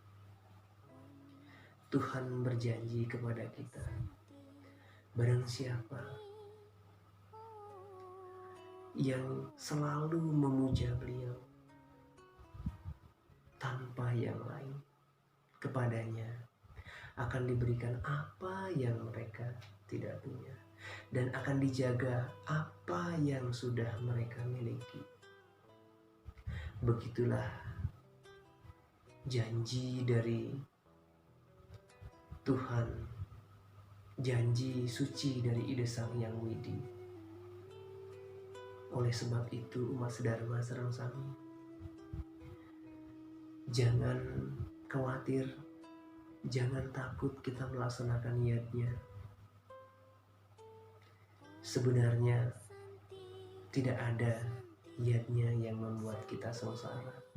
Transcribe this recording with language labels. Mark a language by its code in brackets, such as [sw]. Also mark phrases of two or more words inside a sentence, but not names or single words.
[id] Tuhan berjanji kepada kita, barang siapa yang selalu memuja beliau tanpa yang lain, kepadanya akan diberikan apa yang mereka tidak punya, dan akan dijaga apa yang sudah mereka miliki. Begitulah janji dari Tuhan, janji suci dari Ide Sang Yang Widi. Oleh sebab itu, [ban] umat sedharma sareng sami, [id] jangan khawatir, jangan takut kita melaksanakan niatnya. Sebenarnya tidak ada niatnya yang membuat kita sengsara.